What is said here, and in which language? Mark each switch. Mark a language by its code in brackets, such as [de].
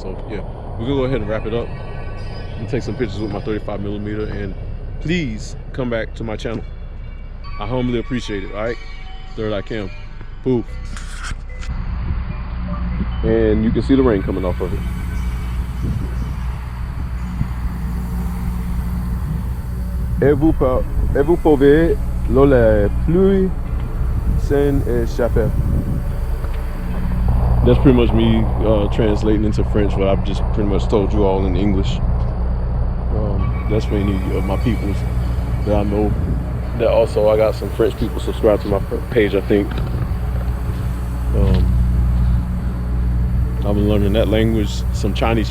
[en] So yeah, we're gonna go ahead and wrap it up and take some pictures with my 35mm, and please come back to my channel. I humbly appreciate it. All right, Third Eye Cam. Poof. And you can see the rain coming off of it. [fr] Et vous pouvez la pluie s'en échapper. [en] That's pretty much me translating into French what I've just pretty much told you all in English. That's for any of my peoples that I know. That also, I got some French people subscribed to my page, I think. I've been learning that language, some Chinese.